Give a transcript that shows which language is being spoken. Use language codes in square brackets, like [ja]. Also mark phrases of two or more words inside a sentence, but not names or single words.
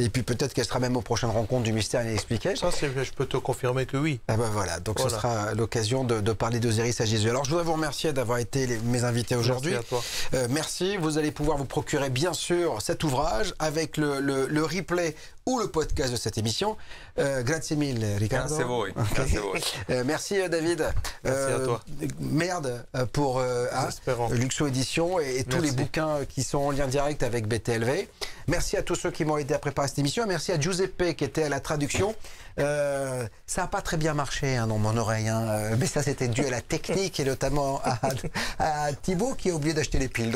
[fr] Et puis peut-être qu'elle sera même aux prochaines rencontres du Mystère Inexpliqué. Ça, je peux te confirmer que oui. Ah voilà, donc ce sera l'occasion de parler d'Osiris à Jésus. Alors je voudrais vous remercier d'avoir été mes invités aujourd'hui. Merci à toi. Merci, vous allez pouvoir vous procurer bien sûr cet ouvrage avec le replay ou le podcast de cette émission. [it] Grazie mille, Riccardo. Grazie a voi. Okay. Grazie a voi. [fr] Merci David. Merci à toi. Merde pour Luxo Édition et tous les bouquins qui sont en lien direct avec BTLV. Merci à tous ceux qui m'ont aidé à préparer cette émission. Merci à Giuseppe qui était à la traduction. Ça n'a pas très bien marché dans mon oreille, mais ça c'était dû à la technique et notamment à Thibaut qui a oublié d'acheter les piles.